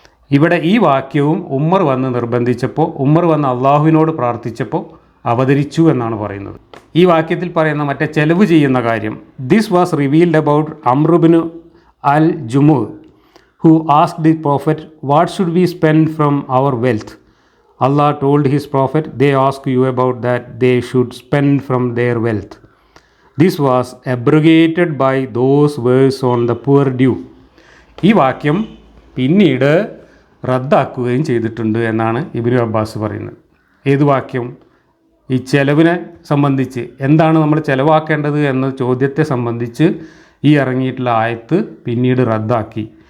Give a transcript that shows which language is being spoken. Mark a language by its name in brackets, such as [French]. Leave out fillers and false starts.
[Malayalam] ഇവിടെ ഈ വാക്യവും ഉമർ വന്ന് നിർബന്ധിച്ചപ്പോൾ, ഉമർ വന്ന് അള്ളാഹുവിനോട് പ്രാർത്ഥിച്ചപ്പോൾ അവതരിച്ചു എന്നാണ് പറയുന്നത്. ഈ വാക്യത്തിൽ പറയുന്ന മറ്റേ ചെലവ് ചെയ്യുന്ന കാര്യം, [English] This was revealed about Amr bin al Jumuh asked the prophet what should we spend from our wealth. Allah told his prophet, they ask you about that they should spend from their wealth. This was abrogated by those words on the poor due. [Malayalam] ഈ വാക്യം പിന്നീട് റദ്ദാക്കുകയും ചെയ്തിട്ടുണ്ട് എന്നാണ് Ibn Abbas പറയുന്നത്. ഏത് വാക്യം? ഈ ചെലവിനെ സംബന്ധിച്ച്, എന്താണ് നമ്മൾ ചെലവാക്കേണ്ടത് എന്ന ചോദ്യത്തെ സംബന്ധിച്ച് ഈ ഇറങ്ങിയിട്ടുള്ള ആയത്ത് പിന്നീട് റദ്ദാക്കി.